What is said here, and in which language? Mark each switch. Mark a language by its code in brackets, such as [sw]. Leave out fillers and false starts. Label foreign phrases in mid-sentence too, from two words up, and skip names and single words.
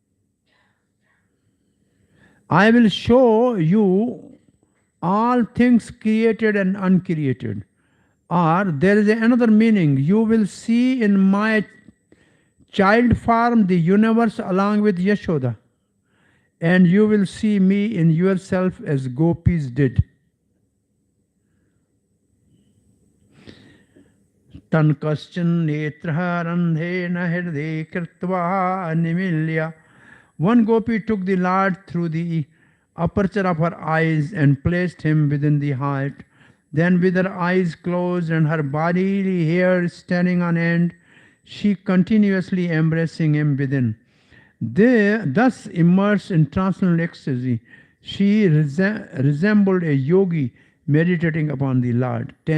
[en] I will show you all things created and uncreated. Or there is another meaning. You will see in my child form the universe along with Yashoda. And you will see me in yourself as gopis did. [sa] Tan kaschan netraha randhena hirde kirtva nimilya. [en] One gopi took the Lord through the aperture of her eyes and placed him within the heart. Then with her eyes closed and her bodily hair standing on end, she continuously embracing him within. Thus immersed in transcendental ecstasy, she resembled a yogi meditating upon the Lord.